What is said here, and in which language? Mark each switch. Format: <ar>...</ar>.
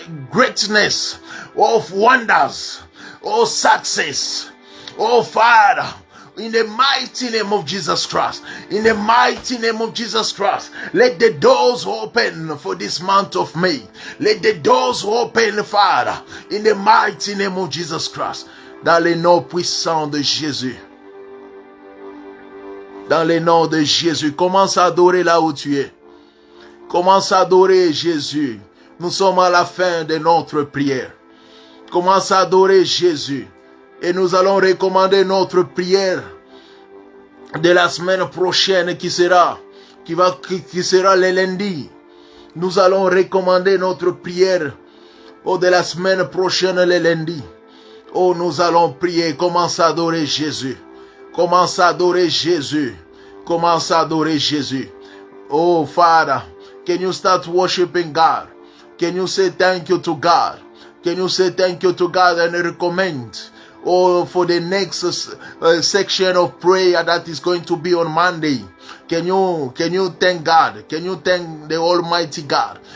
<en>Greatness of wonders, oh success, oh Father, in the mighty name of Jesus Christ. In the mighty name of Jesus Christ. Let the doors open for this month of May. Let the doors open, Father, in the mighty name of Jesus Christ.</en> <fr>Dans le nom puissant de Jésus. Dans le nom de Jésus. Commence à adorer là où tu es. Commence à adorer Jésus. Nous sommes à la fin de notre prière. Commence à adorer Jésus. Et nous allons recommander notre prière de la semaine prochaine qui sera le lundi. Nous allons recommander notre prière de la semaine prochaine le lundi. Oh, nous allons prier. Commence à adorer Jésus. Commence à adorer Jésus. Commence à adorer Jésus.</fr> <en>Oh, Father, can you start worshiping God? Can you say thank you to God? Can you say thank you to God and recommend, oh, for the next section of prayer that is going to be on Monday? Can you thank God? Can you thank the Almighty God?</en>